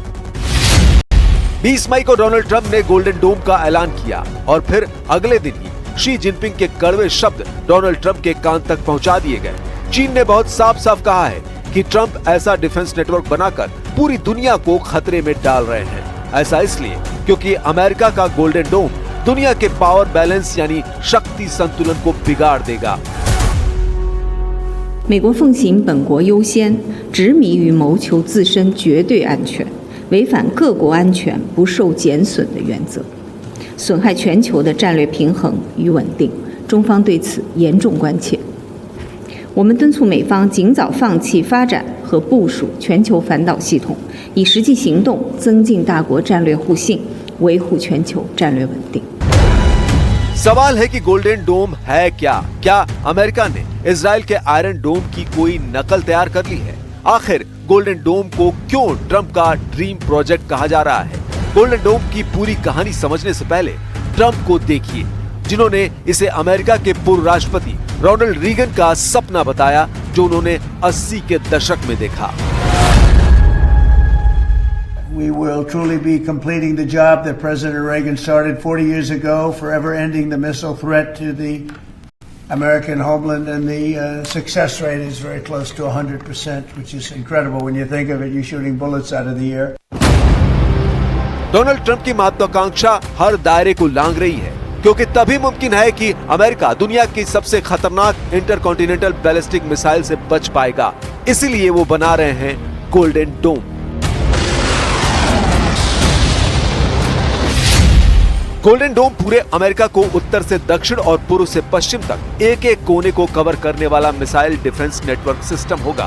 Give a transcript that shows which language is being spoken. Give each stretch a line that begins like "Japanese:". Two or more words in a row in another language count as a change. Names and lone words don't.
Hindi: 20 मई को डोनाल्ड ट्रंप ने गोल्डन डोम का ऐलान किया और फिर अगले दिन ही शी जिनपिंग के कड़वे शब्द डोनाल्ड ट्रंप के कान तक पहुंचा दिए गए। चीन ने बहुत साफ साफ कहा है कि ट्रंप ऐसा
English: defense network
Hindi: बनाकर पूरी दुनिया को खतरे में डाल रहे हैं। ऐसा इसलिए क्योंकि अमेरिका का गोल्डन डोम दुनिया के
English: power balance
Hindi: यानी शक्ति संतुलन को बिगाड़ देगा।
Chinese: 美国奉行本国优先，执迷于谋求自身绝对安全，违反各国安全不受减损的原则，损害全球的战略平衡与稳定。中方对此严重关切。我们敦促美方尽早放弃发展和部署全球反导系统，以实际行动增进大国战略互信，维护全球战略稳定。
Hindi: सवाल है कि गोल्डन डोम है क्या? क्या अमेरिका ने इजराइल के आयरन डोम की कोई नकल तैयार कर ली है? आखिर गोल्डन डोम को क्यों ट्रंप का
English: dream project
Hindi: कहा जा रहा है? गोल्डन डोम की पूरी कहानी समझने से पहले ट्रंप को देखिए, जिन्होंने इसे अमेरिका के पूर्व राष्ट्रपति रोनाल्ड रीगन का सपना बताया, जो उन्होंने 80 के दशक में देखा।
English: We will truly be completing the job that President Reagan started 40 years ago, forever ending the missile threat to the American homeland, and the success rate is very close to 100%, which is incredible when you think of it. You're shooting bullets out of the air.
Hindi: डोनाल्ड ट्रंप की महत्वाकांक्षा हर दायरे को लांघ रही है, क्योंकि तभी मुमकिन है कि अमेरिका दुनिया की सबसे खतरनाक
English: intercontinental ballistic missile
Hindi: से बच पाएगा। इसीलिए वो बना रहे हैं गोल्डन डोम। गोल्डन डोम पूरे अमेरिका को उत्तर से दक्षिण और पूर्व से पश्चिम तक एक एक कोने को कवर करने वाला
English: missile defense network system
Hindi: होगा।